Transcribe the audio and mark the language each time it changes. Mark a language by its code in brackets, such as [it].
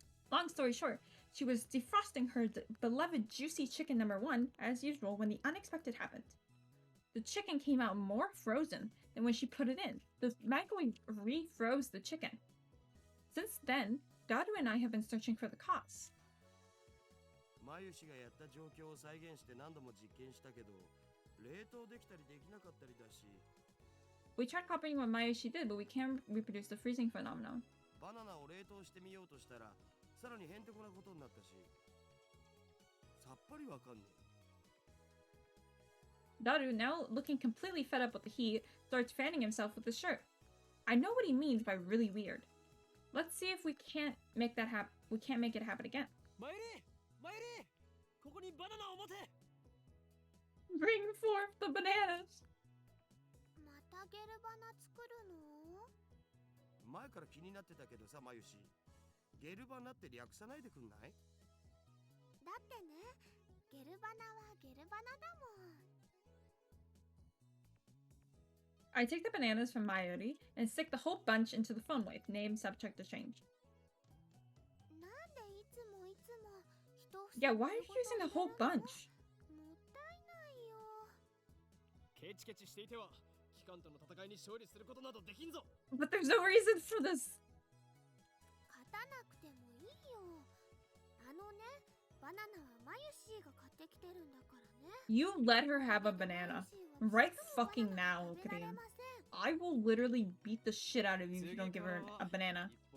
[en] Long story short, she was defrosting her beloved juicy chicken number 1, as usual, when the unexpected happened. The chicken came out more frozen than when she put it in. The microwave refroze the chicken. Since then, Daru and I have been searching for the cause. [ja] マユシがやった状況を再現して何度も実験したけど、冷凍できたりできなかったりだし。 [en] We tried copying what Mayushi did, but we can't reproduce the freezing phenomenon. [ja] バナナを冷凍してみようとしたら、さらにへんてこなことになったし、さっぱりわかんねえ。 [en] Daru, now looking completely fed up with the heat, starts fanning himself with his shirt. I know what he means by really weird. Let's see if we can't make that happen. We can't make it happen again. [ja] Mayuri! ここにバナナを持て! [en] Bring forth the bananas! [ja] またゲルバナ作るの？前から気になってたけどさ、マユシ。ゲルバナって略さないでくんない？だってね、ゲルバナはゲルバナだもん。 [en] I take the bananas from Mayuri and stick the whole bunch into the phone wave, name subject to change. [ja] なんでいつもいつも人を [en] Yeah, why are you using the whole bunch? [ja] もったいないよ。ケチケチしていては機関との戦いに勝利することなどできんぞ。 [en] But there's no reason for this. [ja] 勝たなくてもいいよ。あのね、バナナはマユシーが買ってきてるんだからね。 [en] You let her have a banana. Right fucking now, Korean. I will literally beat the shit out of you if you don't give her a banana.